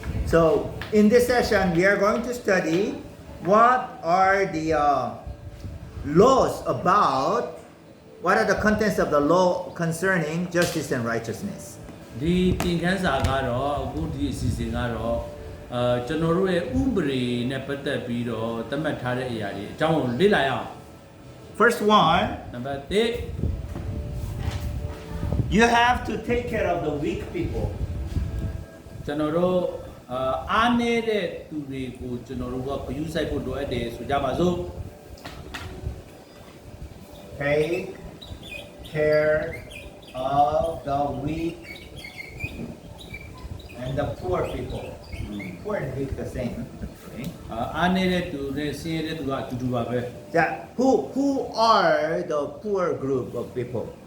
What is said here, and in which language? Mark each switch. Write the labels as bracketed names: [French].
[English] So in this session, we are going to study what are the laws about, what are the contents of the law concerning justice and righteousness. [Burmese] ဒီသင်ခန်းစာကတော့အခုဒီအစီအစဉ်ကတော့ကျွန်တော်တို့ရဲ့ဥပဒေနဲ့ပတ်သက်ပြီးတော့သတ်မှတ်ထားတဲ့အရာတွေအကြောင်းကိုလေ့လာရအောင် [English] First one, [Burmese] နံပါတ် [English] you have to take care of the weak people. [Burmese] ကျွန်တော်တို့အားနည်းတဲ့သူတွေကိုကျွန်တော်တို့ကဂရုစိုက်ဖို့လိုအပ်တယ်ဆိုကြပါစို့ [English] Take care of the weak and the poor people. Poor and weak the same. Okay. [Burmese] အားနည်းတဲ့သူနဲ့ဆင်းရဲတဲ့သူကအတူတူပါပဲ [English] Yeah. Who are the poor group of people?